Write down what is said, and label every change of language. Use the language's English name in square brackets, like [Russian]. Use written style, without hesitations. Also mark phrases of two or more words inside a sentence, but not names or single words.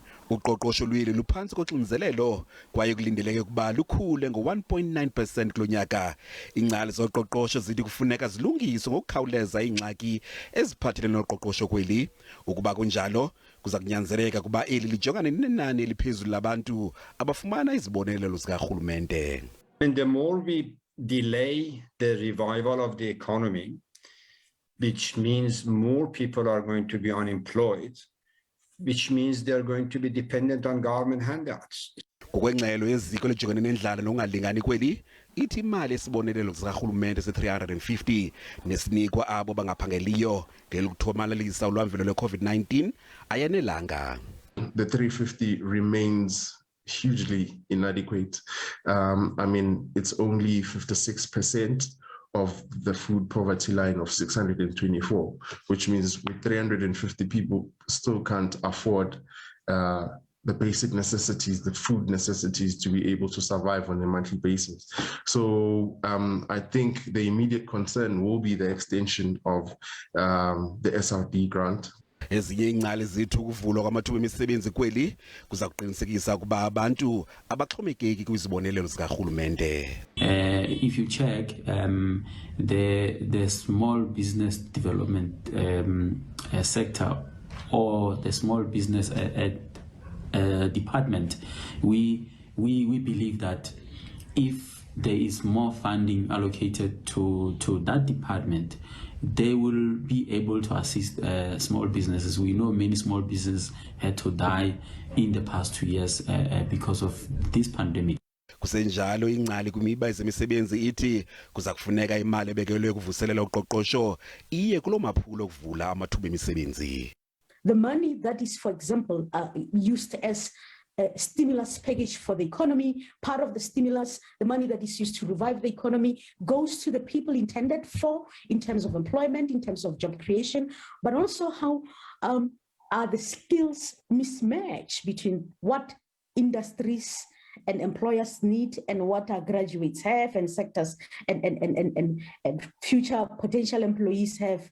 [Xhosa] Uqoqosho lweli luphansi koxinzelelo kwaye kulindeleke ukuba lukhule ngo-1.9% kulo nyaka. Ingcali zoqoqosho zithi kufuneka zilungiswe ngokukhawuleza iingxaki eziphathelene noqoqosho kweli. Ukuba kunjalo kuza kunyanzeleka kuba eli lijongane nenani eliphezulu labantu abafumana izibonelelo zikarhulumente. [English] And the more we delay the revival of the economy, which means more people are going to be unemployed, which means they're going to be dependent on government handouts. [Xhosa] Ngokwengxelo yeziko lijongene nendlala nokungalingani kweli, ithi imali esibonelelo zikarhulumente se-350 nesinikwa abo bangaphangeliyo ngelokuthomalalisa ulwamvilo lwe-COVID-19 ayanelanga. [English] The 350 remains hugely inadequate. I mean, it's only 56% of the food poverty line of 624, which means with 350 people still can't afford the basic necessities, the food necessities to be able to survive on a monthly basis. So I think the immediate concern will be the extension of the SRD grant. [Xhosa] Ezinye ingcali zithi ukuvulwa kwamathuba emisebenzi kweli kuza kuqinisekisa ukuba abantu abaxhomekeki kwizibonelelo zikarhulumente. [English] If you check the small business development sector or the small business department, we believe that if there is more funding allocated to that department, they will be able to assist small businesses. We know many small businesses had to die in the past 2 years because of this pandemic. [Xhosa] Kusenjalo ingcali kwimiba ezemisebenzi ithi kuza kufuneka imali ebekelwe ukuvuselela uqoqosho iye kulo maphulo okuvula amathuba emisebenzi. [English] The money that is, for example, used as a stimulus package for the economy, part of the stimulus, the money that is used to revive the economy, goes to the people intended for in terms of employment, in terms of job creation, but also how are the skills mismatched between what industries and employers need and what our graduates have and sectors and future potential employees have.